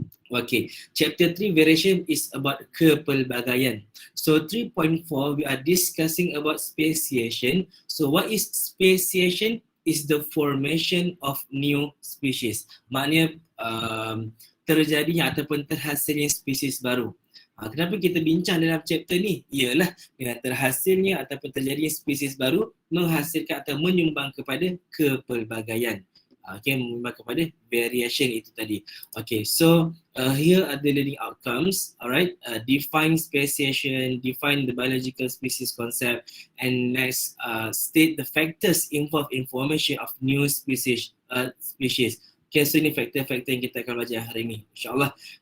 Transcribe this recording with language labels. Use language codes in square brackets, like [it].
[en] Okay, chapter 3 variation is about kepelbagaian. So 3.4 we are discussing about speciation. So what is speciation? Is the formation of new species. [ms] Maknanya terjadinya ataupun terhasilnya spesies baru. Kenapa kita bincang dalam chapter ni? Ialah dengan terhasilnya ataupun terjadinya spesies baru menghasilkan atau menyumbang kepada kepelbagaian. Okay, menyumbang kepada variation itu tadi. [en] Okay, so here are the learning outcomes. Alright, define speciation, define the biological species concept, and next state the factors involved in formation of new species. [ms] Okay, so ini faktor-faktor yang kita akan belajar hari ini, insyaAllah.